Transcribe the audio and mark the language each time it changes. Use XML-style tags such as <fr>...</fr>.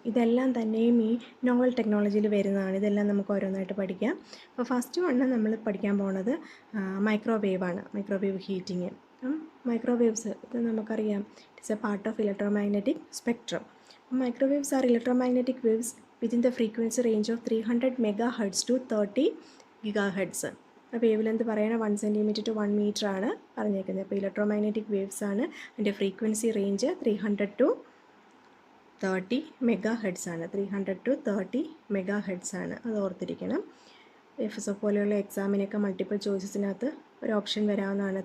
<ml>ഇതെല്ലാം തന്നെയും ഈ നോവൽ ടെക്നോളജിയിൽ വരുന്നതാണ്. ഇതെല്ലാം നമുക്ക് ഓരോന്നായിട്ട് പഠിക്കാം. അപ്പോൾ ഫസ്റ്റ് നമ്മൾ പഠിക്കാൻ പോകുന്നത് മൈക്രോവേവാണ്. Microwave heating.</ml> <en>microwaves</en> <ml>ഇത് നമുക്കറിയാം,</ml> <en>It's a part of electromagnetic spectrum. Microwaves are electromagnetic waves within the frequency range of 300 MHz to 30 GHz.</en> <ml>Wave length പറയുന്നത്</ml> <en>1 cm to 1 meter</en> <ml>ആണ് പറഞ്ഞേക്കുന്നത്. അപ്പോൾ ഇലക്ട്രോമാഗ്നറ്റിക് വേവ്സ് ആണ്. അതിൻ്റെ ഫ്രീക്വൻസി റേഞ്ച്</ml> <en>300 to 30 MHz</en> <ml>ആണ്.</ml> <en>300 to 30 MHz</en> <ml>ആണ്. അത് ഓർത്തിരിക്കണം. FSO പോലെയുള്ള എക്സാമിനൊക്കെ മൾട്ടിപ്പിൾ ചോയ്സസിനകത്ത് ഒരു ഓപ്ഷൻ വരാവുന്നതാണ്.</ml>